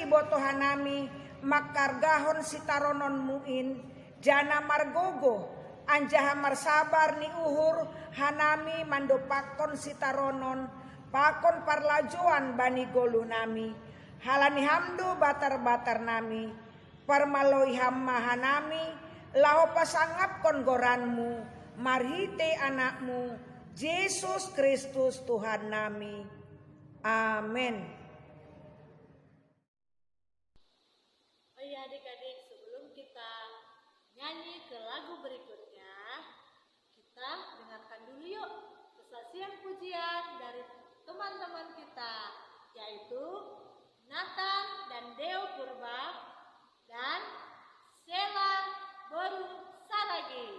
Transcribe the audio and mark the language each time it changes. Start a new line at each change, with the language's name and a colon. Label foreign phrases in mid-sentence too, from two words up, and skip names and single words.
Inari Sami: iboto hanami, makargahon sitaronon muin, jana margogo, anjaha marsabar ni uhur, hanami mandopakon sitaronon, pakon parlajoan bani golu nami, halani hamdu batar-batar nami, parmaloi hamma hanami, laho pasangap kon goranmu, marhite anakmu, Yesus Kristus Tuhan nami. Amin.
Indonesian: Oh iya adik-adik, sebelum kita nyanyi ke lagu berikutnya, kita dengarkan dulu yuk kesaksian pujian dari teman-teman kita, yaitu Nathan dan Deo Purba dan Sheila Boru Saragi.